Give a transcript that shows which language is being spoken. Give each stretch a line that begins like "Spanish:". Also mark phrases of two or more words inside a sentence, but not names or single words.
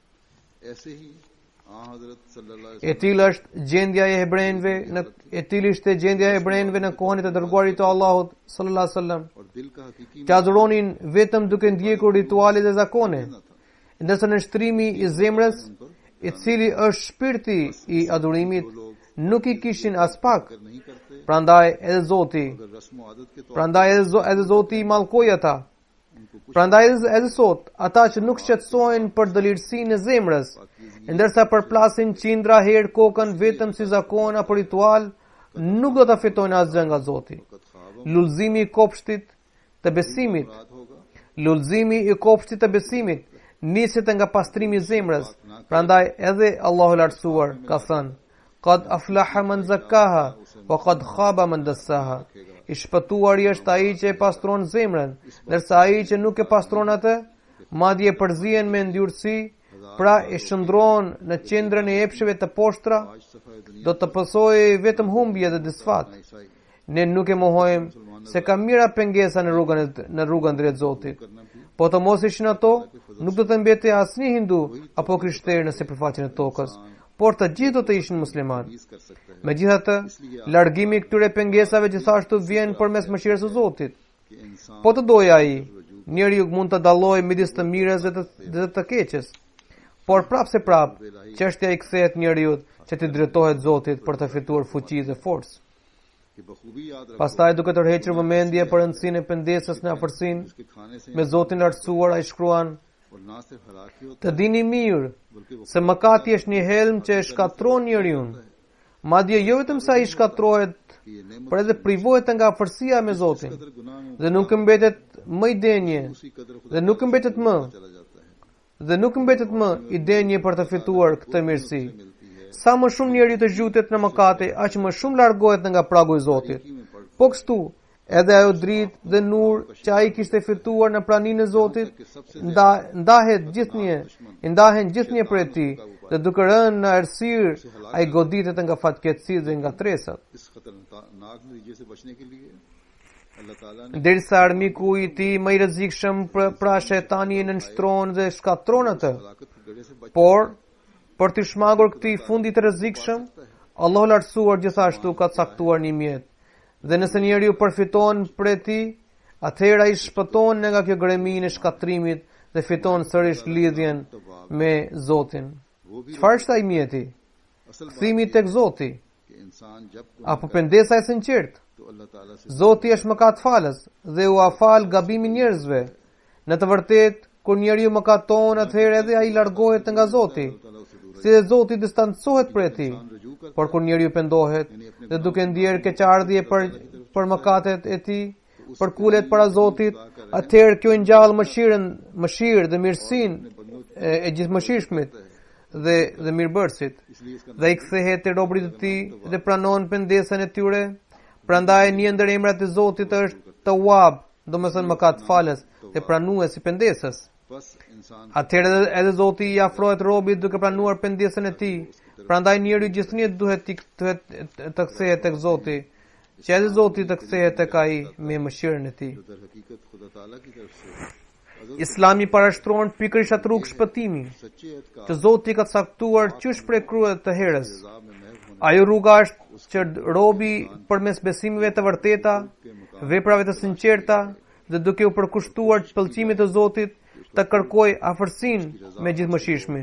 Albanian: E tillë është gjendja e hebrejve në kohën e të dërguarit të Allahut
Arabic: صلى الله عليه وسلم,
Albanian: që adhuronin vetëm duke ndjekur rituale dhe zakone, ndërsa nënshtrimi i zemrës, i cili është shpirti i adhurimit, nuk i kishin as pak.
Urdu: اگر نہیں کرتے
Albanian: Prandaj edhe Zoti,
Urdu: اگر رسم عادت کے طور
Albanian: prandaj edhe Zoti i mallkoi ata.
Urdu: ان کو کچھ
Albanian: Prandaj edhe sot, ata që nuk shqetësohen për dëlirësinë e zemrës, ndërsa përplasin qindra herë kokën vetëm si zakon apo ritual, nuk do ta fitojnë asgjë nga Zoti.
Urdu: وقت خواب
Albanian: Lullzimi i kopshtit të besimit,
Urdu: مراد ہوگا
Albanian: lullzimi i kopshtit të besimit niset nga pastrimi i zemrës. Prandaj edhe Allahu i lartësuar ka thënë:
Arabic: "قد أفلح من زكاها وقد خاب من دساها."
Albanian: I shpëtuari është ai që e pastron zemrën, ndërsa ai që nuk e pastron atë, madje e përzihen me ndyrësi, pra e shndron në qendrën e epsheve të poshtra,
Urdu: آج صفائے دنیا
Albanian: do të pësojë vetëm humbje dhe disfat.
Urdu: ईसाई
Albanian: Ne nuk e mohojmë se ka mira pengesa në rrugën drejt Zotit.
Urdu: کرنا بھی
Albanian: Po të mos ishin ato, nuk do të mbeti asnjë hindu apo krishter në sipërfaqen e tokës, por të gjithë do të ishin musliman.
Urdu: چیز کر سکتا ہے
Albanian: Megjithatë, largimi i këtyre pengesave gjithashtu vjen përmes mëshirës së Zotit.
Urdu: کہ انسان
Albanian: Po të dojë ai, njeriu mund të dallojë midis të mirës dhe të keqes. Por prapse prap, çështja i kthehet njeriu që të drejtohet Zotit për të fituar fuqi dhe forcë.
Urdu: کہ بخوبی یاد رکھو
Albanian: Pastaj duke tërhequr vëmendje për rëndësinë e pendesës në afërsinë
Urdu: اس کے کھانے سے
Albanian: me Zotin e lartësuar, ai shkruan:
Urdu: اور نہ صرف ہلاکی ہوتا
Albanian: "Të dini mirë
Urdu: بلکہ وہ
Albanian: se mëkati është një helm që e shkatron njeriu. Madje jo vetëm sa ai shkatrohet,
Urdu: کہ یہ نعمت
Albanian: por edhe privohet nga afërsia me Zotin
Urdu: قدر گناہ میں
Albanian: dhe nuk mbetet më i denje
Urdu: اسی قدر خدا
Albanian: dhe nuk mbetet më
Urdu: چلا جاتا ہے
Albanian: dhe nuk mbetet më i denje për të fituar këtë mirësi.
Urdu: ملتی ہے
Albanian: Sa më shumë njeriu të zhytet në mëkate, aq më shumë largohet nga pragu i Zotit.
Urdu: کہ میں پڑھ
Albanian: Po kështu, edhe ajo dritë dhe nur që ai kishte fituar në praninë e Zotit, ndahen gjithnjë prej tij, dhe duke rënë në errësirë, ai goditet nga fatkeqësia dhe nga tresat.
Urdu: اس خطرناک نتیجے سے بچنے کے لیے اللہ تعالیٰ نے
Albanian: Derisa armiku i tij më i rrezikshëm pra shejtani e nënshtron dhe shkatron atë.
Urdu: ہلاکت کے گڑھے سے بچ
Albanian: Por për të shmangur këtij fundi të rrezikshëm, Allahu i lartësuar gjithashtu ka caktuar një mjet. Dhe nëse njeriu përfiton prej tij, atëherë ai shpëton nga kjo greminë e shkatrimit dhe fiton sërish lidhjen me Zotin.
Urdu: وہ بھی
Albanian: Çfarë është ai mjeti?
Urdu: اصل بات
Albanian: Kthimi tek Zoti
Urdu: کہ انسان جب
Albanian: apo pendesa e sinqertë.
Urdu: تو اللہ تعالیٰ سے
Albanian: Zoti është mëkatfalës dhe u afal gabimin njerëzve. Në të vërtetë, kur njeriu mëkaton, atëherë edhe ai largohet nga Zoti.
Urdu: تعالیٰ اسے دور
Albanian: Si dhe Zoti distancohet prej tij.
Urdu: رجوع کر
Albanian: Por kur njeriu pendohet dhe duke ndier keqardhje për mëkatet e tij, përkulet para Zotit, atëherë kjo ngjall mëshirë dhe mirësinë e gjithëmëshirshmit dhe mirëbërësit.
Urdu: اس لیے اس کا
Albanian: Dhe i kthehet te robërit e tij dhe pranon pendesën e tyre. Prandaj një ndër emrat e Zotit është Tawwab, domethënë mëkatfalës dhe pranues i pendesës.
Urdu: بس انسان
Albanian: Atëherë edhe Zoti i afrohet robit duke pranuar pendesën e tij. Prandaj njeriu gjithnjë duhet të kthehet tek Zoti, që edhe Zoti të kthehet tek ai me mëshirën e tij.
Urdu: در حقیقت خدا تعالیٰ کی طرف سے
Albanian: Islami parashtron pikërisht atë rrugë shpëtimi
Urdu: سچے اعتقاد
Albanian: që Zoti ka caktuar qysh prej kryet të herës.
Urdu: میں محو ہونے
Albanian: Ajo rruga është që robi përmes besimeve të vërteta, veprave të sinqerta dhe duke u përkushtuar pëlqimit të Zotit, të kërkojë afërsinë me gjithëmëshirshmin.